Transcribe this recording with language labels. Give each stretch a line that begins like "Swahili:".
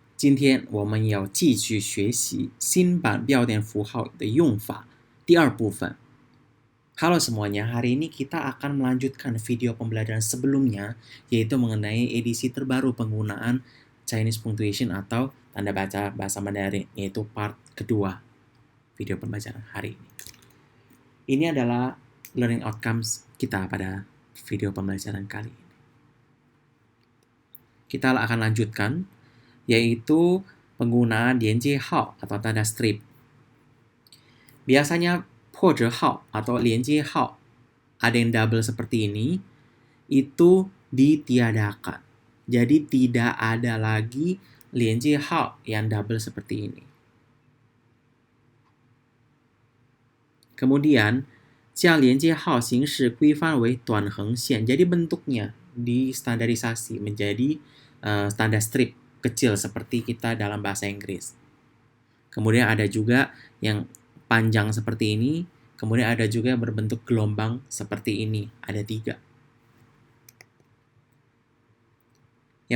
Chinese: 今天我们要继续学习新版标点符号的用法第二部分。
Indonesian: Halo semuanya, hari ini kita akan melanjutkan video pembelajaran sebelumnya, yaitu mengenai edisi terbaru penggunaan Chinese punctuation atau tanda baca bahasa Mandarin, yaitu part kedua video pembelajaran hari ini. Ini adalah learning outcomes kita pada video pembelajaran kali ini. Kita akan lanjutkan, yaitu penggunaan dianjie hao atau tanda strip. Biasanya poje hao atau lianjie hao ada yang double seperti ini, itu ditiadakan. Jadi tidak ada lagi lianjie hao yang double seperti ini. Kemudian,
Chinese: 将连接号形式规范为短横线.
Indonesian: Jadi bentuknya distandarisasi menjadi tanda strip kecil seperti kita dalam bahasa Inggris. Kemudian ada juga yang panjang seperti ini. Kemudian ada juga yang berbentuk gelombang seperti ini. Ada 3.